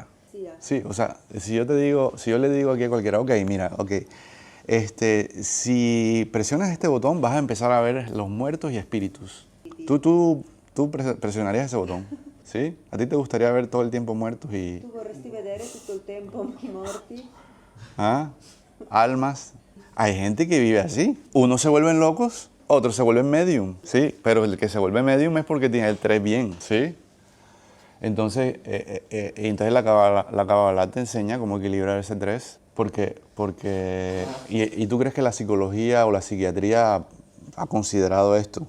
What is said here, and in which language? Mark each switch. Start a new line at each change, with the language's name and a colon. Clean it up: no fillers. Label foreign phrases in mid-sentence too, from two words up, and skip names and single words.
Spanish: Sí, o sea, si yo le digo aquí a cualquiera, ok, mira, ok, si presionas este botón vas a empezar a ver los muertos y espíritus. Tú presionarías ese botón, ¿sí? ¿A ti te gustaría ver todo el tiempo muertos y...
Italian: Tu vorresti vedere tutto il tempo i morti?
Spanish: ¿Ah? Almas. Hay gente que vive así. Unos se vuelven locos, otros se vuelven medium, ¿sí? Pero el que se vuelve medium es porque tiene el 3 bien, ¿sí? Entonces la Kabbalah te enseña cómo equilibrar ese 3, ¿y tú crees que la psicología o la psiquiatría ha considerado esto?